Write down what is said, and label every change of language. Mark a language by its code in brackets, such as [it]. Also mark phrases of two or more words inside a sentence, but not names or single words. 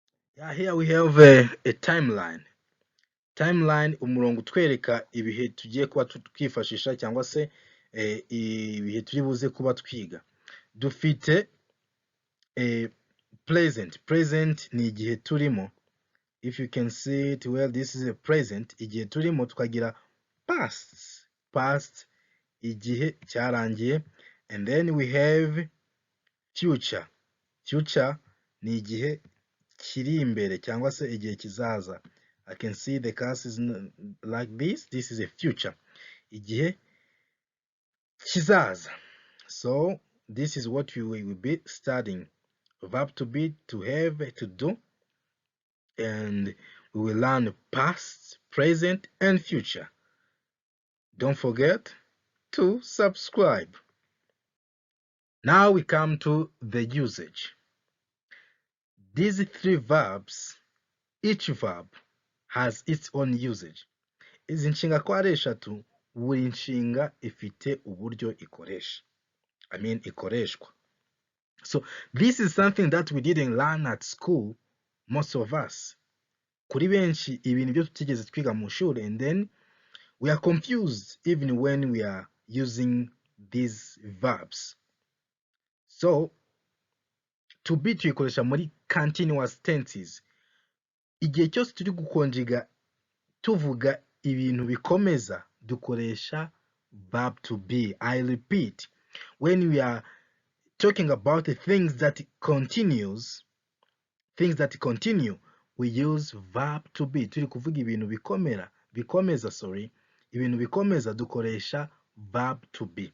[en] Yeah, here we have a timeline. Timeline, [rw] umurongo utwereka ibihe tugiye kuba twifashisha cyangwa se ibihe turi buze kuba twiga. Dufite present. Present ni igihe turimo. [en] If you can see it well, this is a present. [rw] Igihe turimo tukagira past. Past, igihe cyarangiye. [en] And then we have future. [rw] Future ni igihe kiri imbere cyangwa se igihe kizaza. [en] I can see the cast is like this. This is a future. [rw] Igihe kizaza. [en] So this is what we will be studying. Verb to be, to have, to do. And we will learn past, present, and future. Don't forget to subscribe. Now we come to the usage. These three verbs, each verb has its own usage. [rw] Izi nshinga ko ari eshatu, buri nshinga ifite uburyo ikoresha. Ikoreshwa. [en] So this is something that we didn't learn at school, most of us. [rw] Kuri benshi ibintu byo tutigeze twiga mu shuri, [en] and then we are confused even when we are using these verbs. So to be [rw] tuyikoresha muri [en] continuous tenses. [rw] Igihe cyose turi gukonjiga tuvuga ibintu bikomeza, dukoresha [en] verb to be. I repeat, when we are talking about the things that continue, we use verb to be. [rw] Turi kuvuga ibintu bikomeza, ibintu bikomeza dukoresha [en] verb to be.